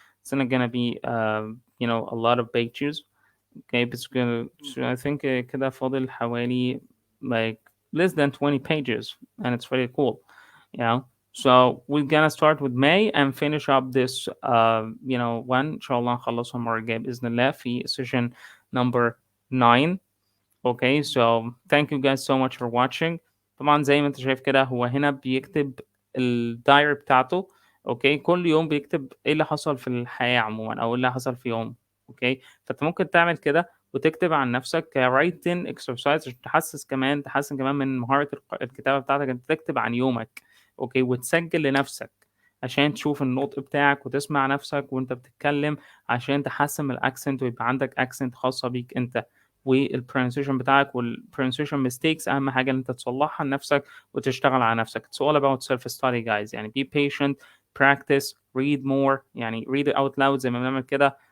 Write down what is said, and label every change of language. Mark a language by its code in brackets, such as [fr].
[en] It's not gonna be, a lot of pages. Okay, but it's gonna, so I think [ar] كده فاضل حوالي [en] like less than 20 pages, and it's really cool. You know, so we're gonna start with May and finish up this, one [ar] إن شاء الله نخلصها المرة الجاية بإذن الله في [en] session number 9. Okay, so thank you guys so much for watching. [ar] طبعا زي ما انت شايف كده هو هنا بيكتب الدايري بتاعته. اوكي، كل يوم بيكتب ايه اللي حصل في الحياة عموما او ايه اللي حصل في يوم. اوكي، فانت ممكن تعمل كده وتكتب عن نفسك كرايتن اكسرسايز عشان تحسن كمان من مهارة الكتابة بتاعتك. انت تكتب عن يومك، اوكي، وتسجل لنفسك عشان تشوف النطق بتاعك وتسمع نفسك وانت بتتكلم عشان تحسن من الاكسنت ويبقى عندك اكسنت خاصة بيك انت. والبرونسيشن بتاعك والبرونسيشن ميستيكس اهم حاجه ان انت تصلحها لنفسك وتشتغل على نفسك. [en] It's all about self study guys. [ar] يعني [en] be patient, practice, read more. [ar] يعني [en] read it out loud [ar] زي ما بنعمل كده.